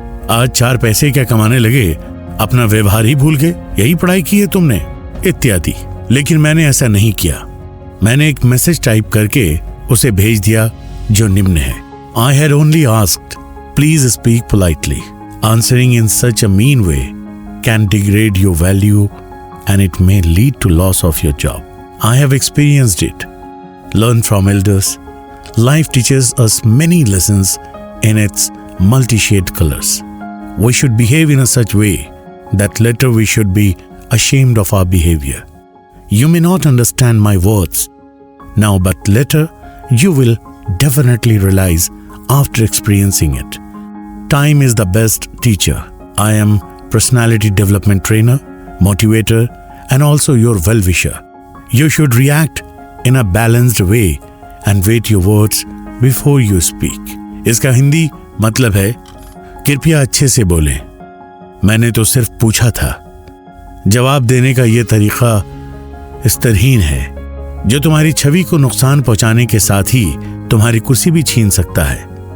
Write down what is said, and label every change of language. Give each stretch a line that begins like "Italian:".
Hindi: आज 4 पैसे क्या कमाने लगे, अपना व्यवहार ही भूल गए, यही पढ़ाई की है तुमने, इत्यादि। लेकिन मैंने ऐसा नहीं किया। मैंने एक मैसेज टाइप करके उसे भेज दिया जो निम्न है,
English: I had only asked, please speak politely. Answering in such a mean way can degrade your value and it may lead to loss of your job. I have experienced it. Learn from elders. Life teaches us many lessons in its multi-shade colors. We should behave in a such way that later we should be ashamed of our behavior. You may not understand my words now, but later you will definitely realize after experiencing it. Time is the best teacher. I am personality development trainer, motivator, and also your well-wisher. You should react in a balanced way and weight your words before you speak.
Hindi: इसका हिंदी मतलब है, कृपया अच्छे से बोलें, मैंने तो सिर्फ पूछा था। जवाब देने का ये तरीका स्तरहीन है जो तुम्हारी छवि को नुकसान पहुंचाने के साथ ही तुम्हारी कुर्सी भी छीन सकता है।